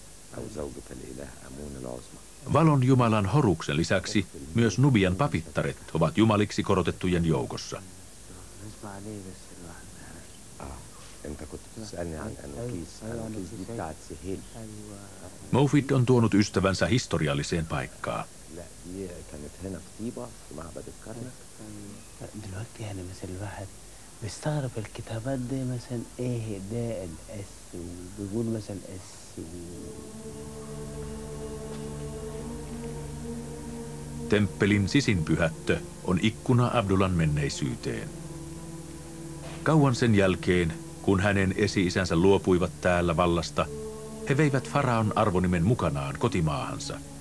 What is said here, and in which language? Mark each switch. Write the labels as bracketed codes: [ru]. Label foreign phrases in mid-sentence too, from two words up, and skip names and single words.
[fi] Valon jumalan Horuksen lisäksi myös Nubian papittaret ovat jumaliksi korotettujen joukossa. Mufid on tuonut ystävänsä historialliseen paikkaan. [ar] دلوقتي يعني مثلا الواحد بيستغرب الكتابات دي مثلا ايه ده الاس وبيقول مثلا اس [fi] Temppelin sisinpyhättö on ikkuna Abdullan menneisyyteen. Kauan sen jälkeen, kun hänen esi-isänsä luopuivat täällä vallasta, he veivät faraon arvonimen mukanaan kotimaahansa.